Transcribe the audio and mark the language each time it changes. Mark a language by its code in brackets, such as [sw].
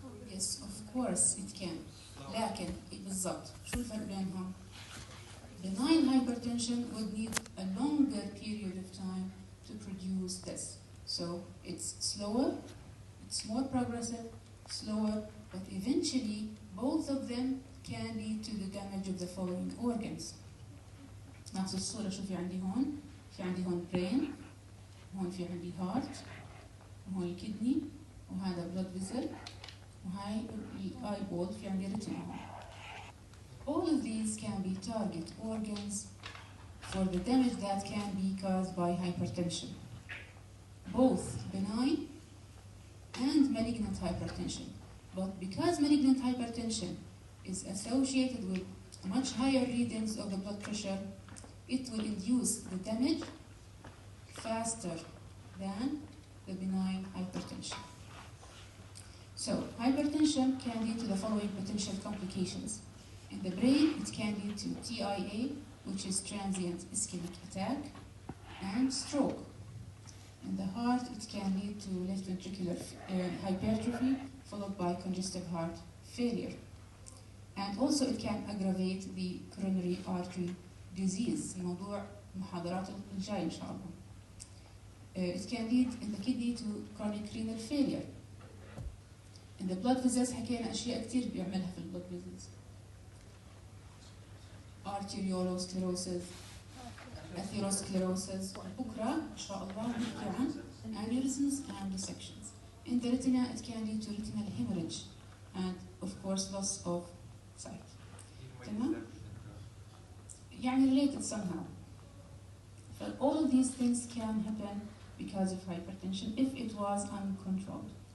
[en] Yes, of course it can. [ar] لكن بالضبط شو الفرق بينهم؟ [en] Benign hypertension would need a longer period of time to produce this. So it's slower, it's more progressive, slower, but eventually both of them can lead to the damage of the following organs. [ar] نفس الصورة شو في عندي هون؟ في عندي هون brain، هون في عندي heart، وهون الكدني، وهذا blood vessel، وهاي eyeball في عندي retina هون. [en] All of these can be target organs for the damage that can be caused by hypertension, both benign and malignant hypertension. But because malignant hypertension is associated with much higher readings of the blood pressure, it will induce the damage faster than the benign hypertension. So, hypertension can lead to the following potential complications. In the brain, it can lead to TIA, which is transient ischemic attack, and stroke. In the heart, it can lead to left ventricular hypertrophy, followed by congestive heart failure. And also it can aggravate the coronary artery disease. [ar] موضوع محاضرات الجاي إن شاء الله. [en] It can lead in the kidney to chronic renal failure. In the blood vessels [ar] حكينا أشياء كتير بيعملها في البلد vessels. [en] arteriolosclerosis, atherosclerosis. [ar] بكرة إن شاء الله نحكي عن [en] aneurysms and dissections. In the retina, it can lead to retinal hemorrhage and, of course, loss of sight. [ar] تمام؟ يعني [en] related somehow. But all of these things can happen because of hypertension if it was uncontrolled.